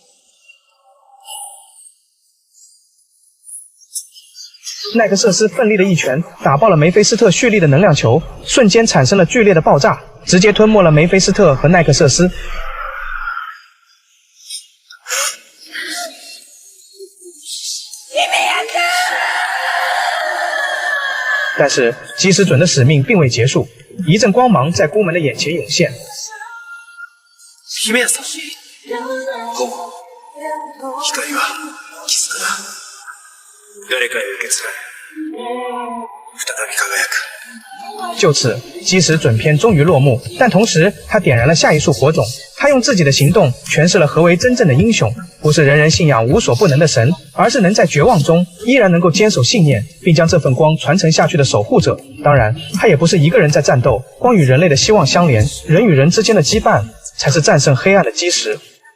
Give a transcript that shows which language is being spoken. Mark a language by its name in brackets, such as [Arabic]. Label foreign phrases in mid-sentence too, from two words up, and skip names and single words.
[Chinese] 奈克瑟斯奋力的一拳打爆了梅菲斯特蓄力的能量球，瞬间产生了剧烈的爆炸，直接吞没了梅菲斯特和奈克瑟斯。但是基石准的使命并未结束，一阵光芒在孤门的眼前涌现。 [Japanese] 姫さん、ほぼ光は絆だ。誰かへ受け継がれ、再び輝く。 [Chinese] 就此，基石准篇终于落幕，但同时他点燃了下一束火种。他用自己的行动诠释了何为真正的英雄，不是人人信仰无所不能的神，而是能在绝望中依然能够坚守信念，并将这份光传承下去的守护者。当然，他也不是一个人在战斗，光与人类的希望相连，人与人之间的羁绊才是战胜黑暗的基石。